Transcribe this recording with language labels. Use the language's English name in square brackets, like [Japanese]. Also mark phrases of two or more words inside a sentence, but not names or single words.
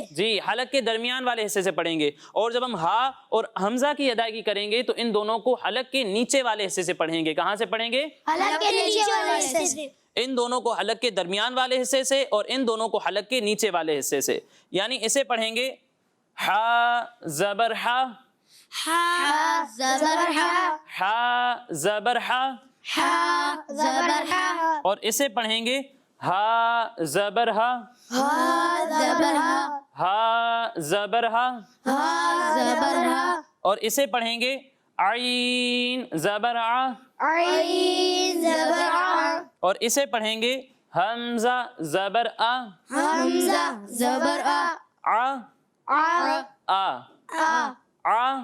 [Urdu] جی، حلق کے درمیان والے حصے سے پڑھیں گے۔ اور جب ہم ہا اور حمزہ کی ادائیگی کریں گے تو ان دونوں کو حلق کے نیچے والے حصے سے پڑھیں گے۔ کہاں سے پڑھیں گے؟ حلق کے نیچے والے حصے سے۔ ان دونوں کو حلق کے درمیان والے حصے سے اور ان دونوں کو حلق کے نیچے والے حصے سے، یعنی اسے پڑھیں گے ہا زبر ہا، ہا زبر ہا، ہا زبر ہا، ہا زبر ہا، اور اسے پڑھیں گے ہا زبر ہا، ہا زبر ہا، ہا زبر ہا، ہا زبر ہا، اور اسے پڑھیں گے عین زبر ع، عین زبر ع، اور اسے پڑھیں گے حمزہ زبر ا، حمزہ زبر ا، [Arabic] ع ع، آ، ا، ع